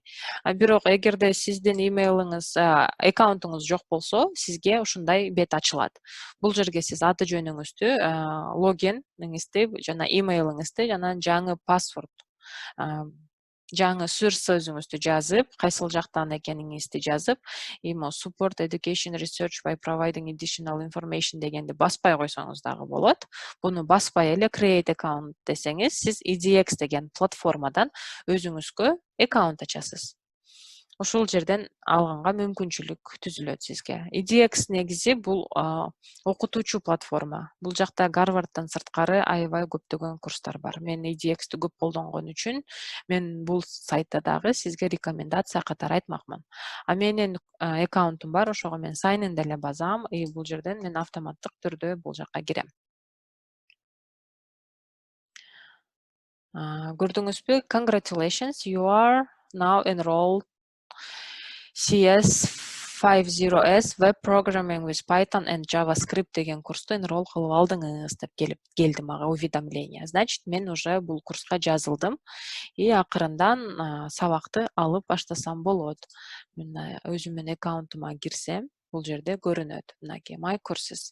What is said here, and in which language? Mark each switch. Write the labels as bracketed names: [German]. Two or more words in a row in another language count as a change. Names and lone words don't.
[Kyrgyz] Бирок эгерде сиздин имейлиңиз, аккаунтуңуз жок болсо, сизге ушундай бет ачылат. Бул жерге сиз аты жөнүңүздү, логиниңизди жана имейлиңизди жана жаңы паспорт, жаңы сүр сөзүңүздү жазып, кайсыл жактан экениңизди жазып, [English] support education research by providing additional information [Kyrgyz] дегенди баспай койсоңуз дагы болот. Буну баспай эле [English] create account [Kyrgyz] десеңиз, сиз EDX деген платформадан өзүңүзгө аккаунт ачасыз. Ушул жерден алганга мүмкүнчүлүк түзүлөт сизге. EDX негизи бул окутуучу платформа. Бул жакта Гарвардтан сырткары аябай көптөгөн курстар бар. Мен EDX-ти көп колдонгон үчүн мен бул сайтта дагы сизге рекомендация катары айтмакмын. Менин аккаунтум бар, ошого мен [English] sign in [Kyrgyz] деле басам, бул жерден мен автоматтык түрдө бул жакка кирем. Көрдүңүзбү? [English] Congratulations, you are now enrolled [Kyrgyz] CS50S Web Programming with Python and JavaScript деген курсту enroll кылып алдыңыз деп келди мага уведомление. Значит, мен уже бул курска жазылдым. Акырындан сабакты алып баштасам болот. Мен өзүмдүн аккаунтума кирсем, бул жерде көрүнөт. Мынакей My Courses.